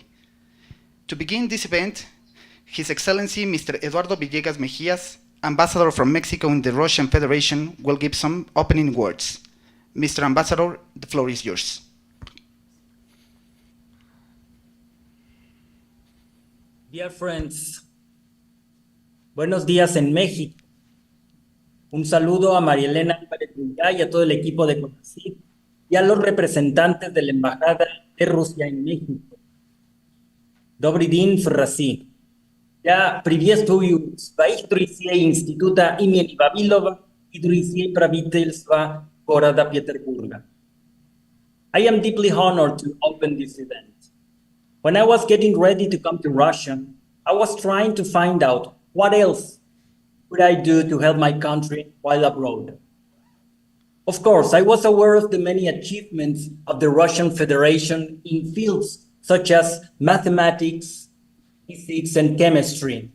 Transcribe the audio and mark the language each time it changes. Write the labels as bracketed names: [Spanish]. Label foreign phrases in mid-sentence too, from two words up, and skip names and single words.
[English] To begin this event, His Excellency Mr. Eduardo Villegas Mejías, Ambassador from Mexico in the Russian Federation, will give some opening words. Mr. Ambassador, the floor is yours. Dear friends, [Spanish] buenos días en México. Un saludo a María Elena Álvarez Bulla y a todo el equipo de Conahcyt y a los representantes de la Embajada de Rusia en México. [Russian] Добрый день в России. Я приветствую своих друзей Института имени Вавилова и друзей правительства города Петербурга. [English] I am deeply honored to open this event. When I was getting ready to come to Russia, I was trying to find out what else could I do to help my country while abroad. Of course, I was aware of the many achievements of the Russian Federation in fields such as mathematics, physics, and chemistry.